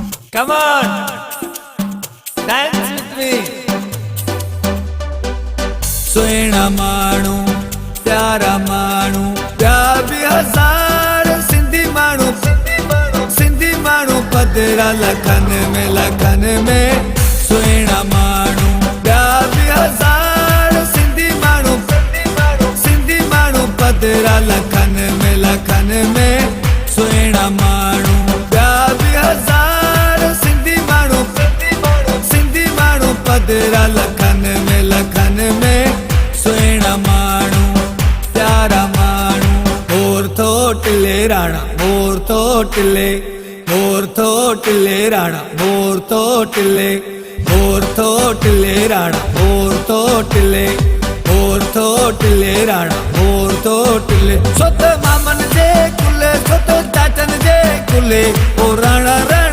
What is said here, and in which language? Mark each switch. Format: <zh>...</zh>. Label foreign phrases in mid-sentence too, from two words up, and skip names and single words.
<en>Come on, dance with me.</en> <sd>सुहिणा माण्हू प्यारा माण्हू प्यार बि हज़ार सिंधी माण्हू पधरा लखन में सुहिणा माण्हू प्यार बि हज़ार सिंधी माण्हू पधरा लखन में सुहिणा माण्हू प्यार बि हज़ार सिंधी माण्हू पधरा लखन में सुहिणा माण्हू प्यारा माण्हू मोर थोटले राणा मोर थोटले राणा मोर थोटले राणा मोर थोटले राणा मोर थोटले सोत मामन जे कुले सोत चाचन जे कुले ओ राणा</sd>